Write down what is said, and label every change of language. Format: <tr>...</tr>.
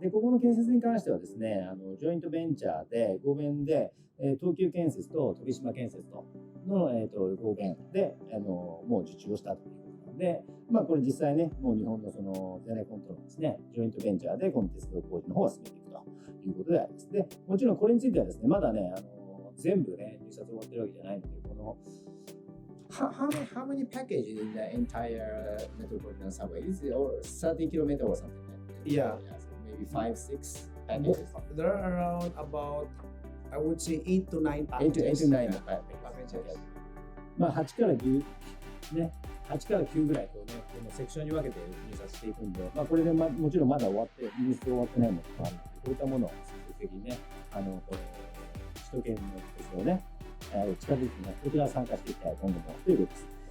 <ja>で、ここの建設に関してはですね、ジョイントベンチャーで、合弁で、東急建設と飛島建設との、合弁で、もう受注をしたということなんで、これ実際ね、もう日本のそのゼネコンとのですね、ジョイントベンチャーでこの鉄道工事の方を進めていくということであります。で、もちろんこれについてはですね、まだね、全部ね、入札終わってるわけじゃないので、この</ja> <en>how many packages in the entire metropolitan subway? Is it or 30 kilometers or something like that? Yeah. So maybe 5-6 packages. There are around about, I would say 8 to 9 packages. 8 to 9 packages.</en> <ja>8から9ね、8から9ぐらいこうね、このセクションに分けて入札していくんで、これでもちろんまだ終わって、入札終わってないものもあるので、こういったものを積極的にね、首都圏の鉄道ね、地下鉄ね、こちら参加していきたい今後もということです。</ja>